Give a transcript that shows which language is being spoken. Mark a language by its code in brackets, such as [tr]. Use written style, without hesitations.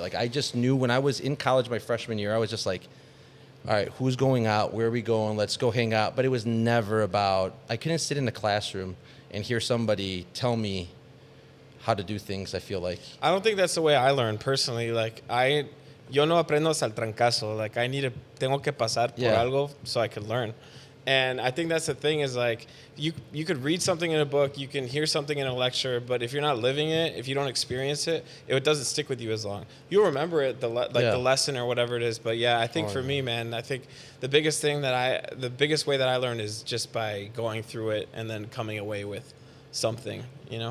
[en] Like, I just knew when I was in college my freshman year, I was just like, all right, who's going out? Where are we going? Let's go hang out. But it was never about, I couldn't sit in the classroom and hear somebody tell me how to do things, I feel like. I don't think that's the way I learned personally. Like, [es] yo no aprendo al trancazo. [en] Like [es] tengo que pasar por algo [en] so I could learn. And I think that's the thing is like you could read something in a book, you can hear something in a lecture, but if you're not living it, if you don't experience it, it doesn't stick with you as long. You'll remember it, the lesson or whatever it is. But yeah, I think for me, man, I think the biggest way that I learned is just by going through it and then coming away with something, you know?